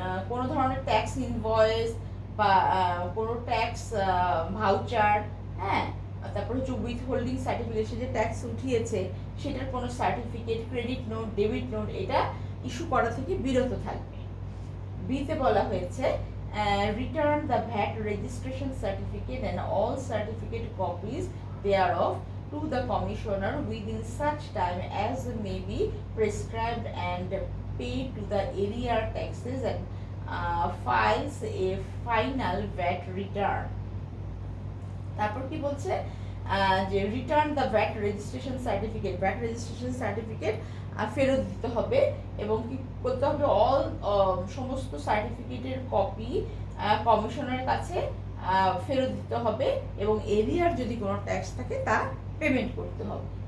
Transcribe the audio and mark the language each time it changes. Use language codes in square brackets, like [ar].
[bn] কোনো ধরনের tax invoice বা কোনো ট্যাক্স ভাউচার, হ্যাঁ, তারপর হচ্ছে উইথ হোল্ডিং সার্টিফিকেট, সে যে ট্যাক্স উঠিয়েছে সেটার কোনো certificate, credit note, debit note, এটা ইস্যু করা থেকে বিরত থাকবে। [en] বিতে বলা হয়েছে return the VAT registration certificate and all certificate copies thereof to the commissioner within such time as may be prescribed and pay to the area taxes and files a final VAT return. [bn] তারপর কি বলছে, যে return the VAT registration certificate ফেরত দিতে হবে এবং কি করতে হবে, সমস্ত সার্টিফিকেটের কপি কমিশনারের কাছে ফেরত দিতে হবে এবং এরিয়ার যদি কোনো ট্যাক্স থাকে তা পেমেন্ট করতে হবে।